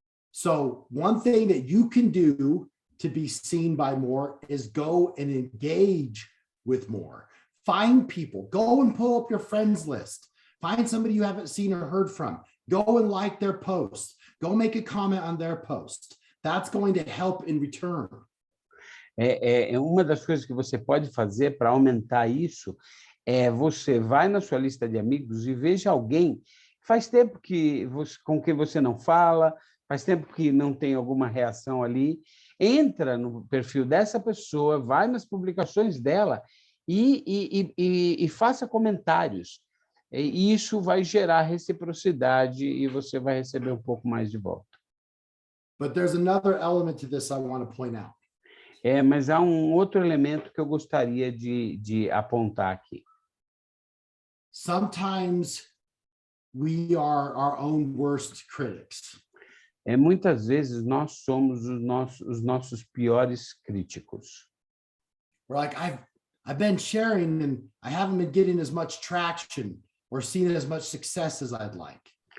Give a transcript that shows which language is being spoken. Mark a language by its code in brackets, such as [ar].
[en] So one thing that you can do to be seen by more is go and engage with more. Find people, go and pull up your friends list. Find somebody you haven't seen or heard from. Go and like their post. Go make a comment on their post. That's going to help in return. [pt] Uma das coisas que você pode fazer para aumentar isso você vai na sua lista de amigos e veja alguém que faz tempo com quem você não fala, faz tempo que não tem alguma reação ali, entra no perfil dessa pessoa, vai nas publicações dela e faça comentários. E isso vai gerar reciprocidade e você vai receber um pouco mais de volta. [en] But there's another element to this I want to point out. [pt] Mas há um outro elemento que eu gostaria de apontar aqui. [en] Sometimes we are our own worst critics. [pt] Muitas vezes nós somos os nossos piores críticos. [en] We're like, I've been sharing and I haven't been getting as much traction or seen as much success as I'd like.